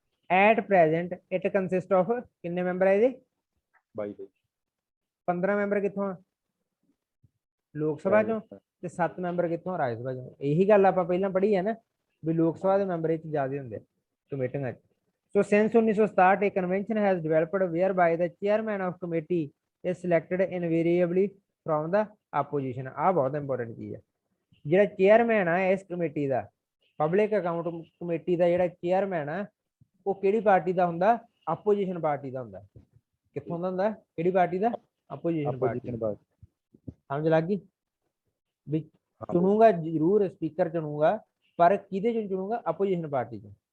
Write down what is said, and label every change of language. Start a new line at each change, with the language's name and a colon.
English: at present it consist of,
Punjabi: ਕਿੰਨੇ member ਹੈ ਇਹਦੇ,
English: 22।
Punjabi: 15 ਮੈਂਬਰ ਕਿੱਥੋਂ ਆ, ਲੋਕ ਸਭਾ ਚੋਂ, ਤੇ 7 ਮੈਂਬਰ ਕਿੱਥੋਂ, ਰਾਜ ਸਭਾ ਚੋਂ। ਇਹੀ ਗੱਲ ਆਪਾਂ ਪਹਿਲਾਂ ਪੜ੍ਹੀ ਹੈ ਨਾ, ਵੀ ਲੋਕ ਸਭਾ ਦੇ ਮੈਂਬਰ ਇਹ ਜ਼ਿਆਦਾ ਹੁੰਦੇ ਕਮੇਟੀਆਂ 'ਚ।
English: So since 1967 a convention has developed whereby the chairman of committee is selected invariably from the opposition।
Punjabi: ਆਹ ਬਹੁਤ ਇੰਪੋਰਟੈਂਟ ਚੀਜ਼ ਹੈ। ਜਿਹੜਾ ਚੇਅਰਮੈਨ ਆ ਇਸ ਕਮੇਟੀ ਦਾ, ਪਬਲਿਕ ਅਕਾਊਂਟ ਕਮੇਟੀ ਦਾ ਜਿਹੜਾ ਚੇਅਰਮੈਨ ਆ, ਉਹ ਕਿਹੜੀ ਪਾਰਟੀ ਦਾ ਹੁੰਦਾ, ਆਪੋਜੀਸ਼ਨ ਪਾਰਟੀ ਦਾ ਹੁੰਦਾ। ਕਿੱਥੋਂ ਦਾ ਹੁੰਦਾ, ਕਿਹੜੀ ਪਾਰਟੀ ਦਾ, ਆਪੋਜੀਸ਼ਨ ਪਾਰਟੀ। ਸਮਝ ਲੱਗ ਗਈ ਵੀ ਚੁਣੂਗਾ ਜ਼ਰੂਰ ਸਪੀਕਰ ਚੁਣੂਗਾ, ਪਰ ਕਿਹਦੇ ਚੋਂ ਚੁਣੂਗਾ, ਆਪੋਜੀਸ਼ਨ ਪਾਰਟੀ ਚੋਂ।